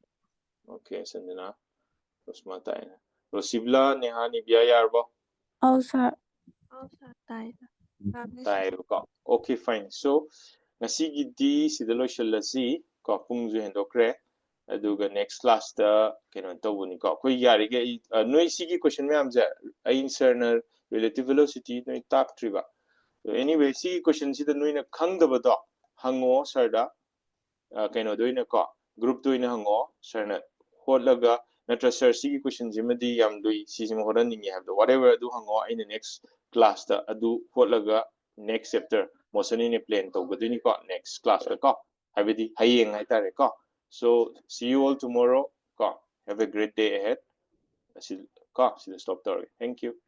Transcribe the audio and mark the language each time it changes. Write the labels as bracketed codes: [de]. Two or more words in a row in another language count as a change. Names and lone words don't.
[mni] Okay, Sanjana, Rosma tayo. Rosibla, Neha, Nivya yarbo. [en] Oh, sir. [mni] Tayo ko. [en] Okay, fine. [mni] So, ngasigi di sidalo shalasi ko pung ju hendokre. Aduga [en] next class [mni] da keno tawuni ko. Ko yari ge noi sigi question me amja answer na [en] relative velocity [mni] noi tak triba. So anyway, sigi question sida noi na khangdaba do hango sir da keno doina ko group doina hango sir na holaga natra sir sigi question jimadi yam doi sijim horan ningi [en] have whatever [mni] do hango [en] in the next class [mni] da adu holaga [en] next chapter [mni] mosani ne [en] plan to [mni] godini ko [en] next class [mni] ko habidi hayeng hai tare ko. [en] So see you all tomorrow. Have a great day ahead. See the stop there. Thank you.